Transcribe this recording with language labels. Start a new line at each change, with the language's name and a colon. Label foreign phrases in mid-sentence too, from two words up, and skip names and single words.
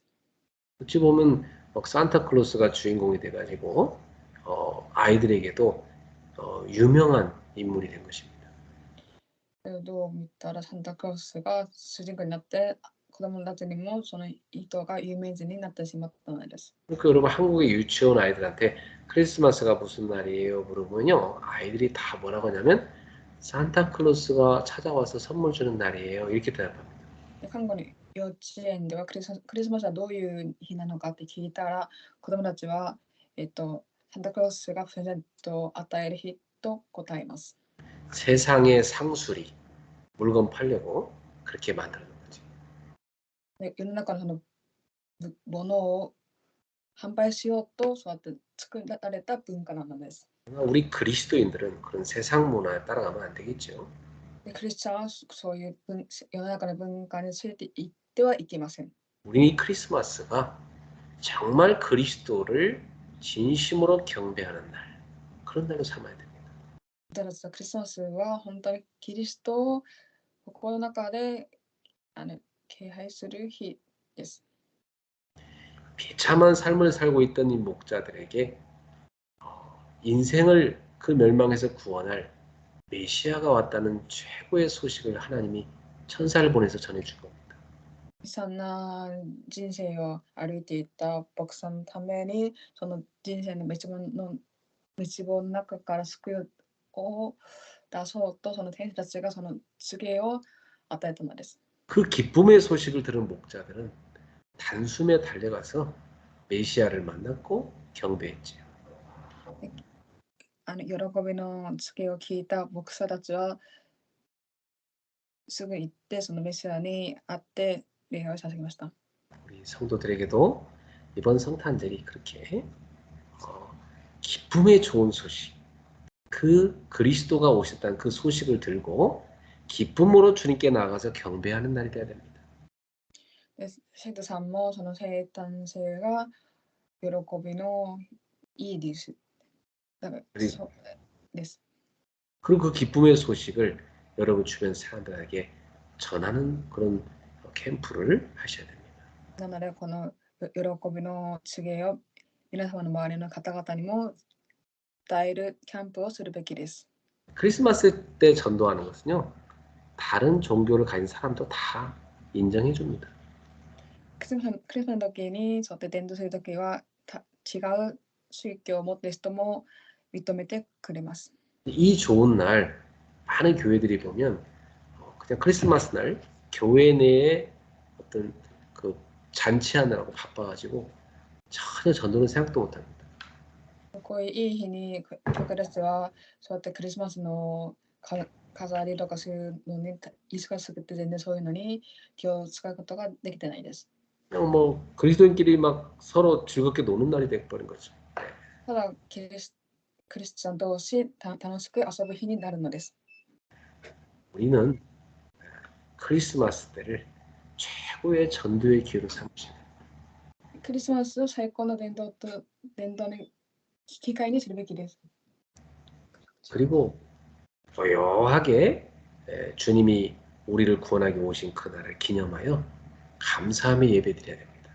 Korean: 어찌 보면 산타클로스가 주인공이 돼가지고 아이들에게도 유명한 인물이 된 것입니다.
Japanese: どう見たらサンタクロースが主人公になって子供たちにもその人が有名人になってしまったのです。
Korean: 그러니까 여러분 한국의 유치원 아이들한테 크리스마스가 무슨 날이에요 물어보면요 아이들이 다 뭐라고 하냐면 산타클로스가 찾아와서 선물 주는 날이에요 이렇게 대답합니다.
Japanese: で韓国の幼稚園ではクリスマスはどういう日なのかって聞いたら子供たちは、サンタクロースがプレゼントを与える日と答えます。
Korean: 세상의 상술이 물건 팔려고 그렇게 만드는 거지.
Japanese: で世の中のそのものを販売しようとそうやって作られた文化なのです。
Korean: 우리 그리스도인들은 그런 세상 문화에 따라가면 안 되겠죠.
Japanese: でクリスチャンはそういう世の中の文化についていってはいけません。
Korean: 우리 크리스마스가 정말 그리스도를 진심으로 경배하는 날 그런 날로 삼아야 됩니다.
Japanese: 私たちのクリスマスは本当にキリストを心の中で敬拝する日です。
Korean: 비참한 삶을 살고 있던 이 목자들에게 인생을 그 멸망에서 구원할 메시아가 왔다는 최고의 소식을 하나님이 천사를 보내서 전해준 겁니다.
Japanese: 悲惨な人生を歩いていた牧師さんのためにその人生の道の中から救いを出そうとその天使たちがその告げを与えたのです。
Korean: 그 기쁨의 소식을 들은 목자들은 단숨에 달려가서 메시아를 만났고 경배했지요.
Japanese: 喜びの告げを聞いた牧師たちはすぐ行ってそのメシアに会って礼拝を捧げました。
Korean: 우리 성도들에게도 이번 성탄절이 그렇게 기쁨의 좋은 소식, 그 그리스도가 오셨다는 그 소식을 들고 기쁨으로 주님께 나아가서 경배하는 날이 되어야 됩니다.
Japanese: で生徒さんもその生誕祭が喜びのいいです。だからそうです。
Korean: 그리고 그 기쁨의 소식을 여러분 주변 사람들에게 전하는 그런 캠프를 하셔야 됩니다.
Japanese: なのでこの喜びの告げを皆様の周りの方々にも伝えるキャンプをするべきです。
Korean: 크리스마스 때 전도하는 것은요, 다른 종교를 가진 사람도 다 인정해 줍니다.
Japanese: クリスマスの時にそうやって伝道する時は違う宗教を持っている人も認めてくれます。
Korean: 이 좋은 날 많은 교회들이 보면 그냥 크리스마스 날 교회 내에 어떤 그 잔치하느라고 바빠가지고 전혀 전도는 생각도 못합니다.
Japanese: こういういい日に教会たちはそうやってクリスマスの飾りとかするのに忙しくて全然そういうのに気を使うことができてないです。
Korean: 그냥 뭐 그리스도인끼리 막 서로 즐겁게 노는 날이 돼버린 거죠.
Japanese: ただクリスチャン同士楽しく遊ぶ日になるのです。
Korean: 우리는 크리스마스 때를 최고의 전도의 기회로 삼으시고
Japanese: クリスマスを最高の伝道の機会にするべきです。
Korean: 그리고 고요하게 주님이 우리를 구원하기 오신 그날을 기념하여 감사함의 예배드려야 됩니다.